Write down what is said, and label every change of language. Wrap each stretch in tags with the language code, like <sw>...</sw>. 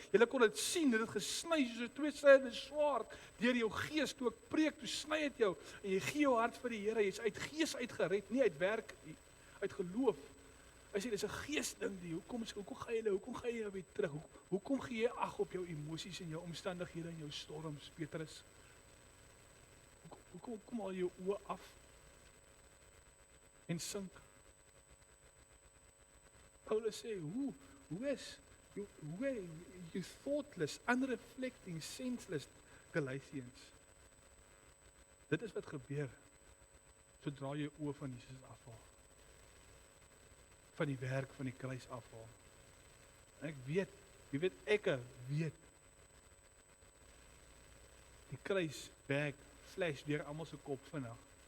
<af>Julle kon dit sien, dit het gesny soos 'n tweesnydige swaard deur jou gees toe ek preek, toe sny dit jou en jy gee jou hart vir die Here. Jy's uit gees uitgered, nie uit werk nie, uit geloof. Hy sê dis 'n geesding die. Hoekom gaan jy weer terug? Hoekom gee jy ag op jou emosies en jou omstandighede en jou storms, Petrus? Hoekom kom al jou oë af en sink? Paulus sê,</af> <en>who is you thoughtless, unreflecting, senseless Galatians?</en> <af>Dit is wat gebeur sodra jy oë van Jesus afhaal. Van die werk van die kruis afhaal. En ek weet, ek weet, die kruis flash deur almal se kop vinnig.</af>